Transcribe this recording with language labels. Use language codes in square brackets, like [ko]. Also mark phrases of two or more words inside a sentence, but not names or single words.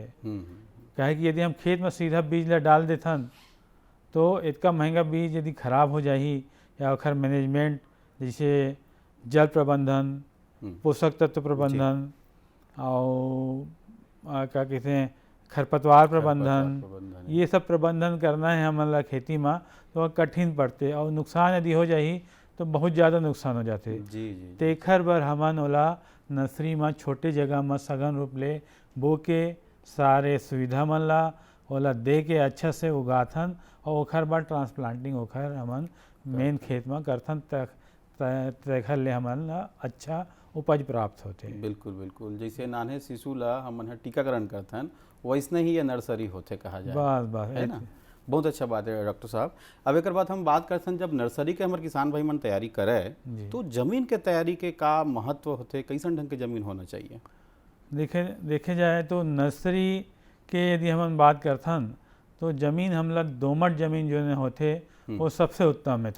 [hne] काहे कि यदि हम खेत में सीधा बीज ला डाल देथन तो इतना महंगा बीज यदि खराब हो जाही या ओखर मैनेजमेंट जैसे जल प्रबंधन, पोषक तत्व प्रबंधन और क्या कहते हैं खरपतवार प्रबंधन, ये सब प्रबंधन करना है हमारा खेती में तो कठिन पड़ते और नुकसान यदि हो जाही तो बहुत ज़्यादा नुकसान हो जाते। तेखर बर हमन ओला नर्सरी में छोटे जगह में सघन रूप ले बो के सारे सुविधा मन ला ओला दे के अच्छा से उगाथन और ओखर बाद ट्रांसप्लांटिंग ओखर हमन मेन खेत में करथन तेखर ले हमन ला अच्छा उपज प्राप्त होते। बिल्कुल बिल्कुल, जैसे नान्हे शिशु ला हमन टीकाकरण करथन वैसने ही ये नर्सरी होते कहा जाए। बस है ना, बहुत अच्छा बात है डॉक्टर साहब। अब एक बात हम बात करते हैं, जब नर्सरी के हमारे किसान भाई मन तैयारी करे तो जमीन के तैयारी के का महत्व होते, कैसन ढंग के जमीन होना चाहिए? देखे जाए तो नर्सरी के यदि हम बात करथन तो जमीन हमला दोमट जमीन जो होते वो सबसे उत्तम है।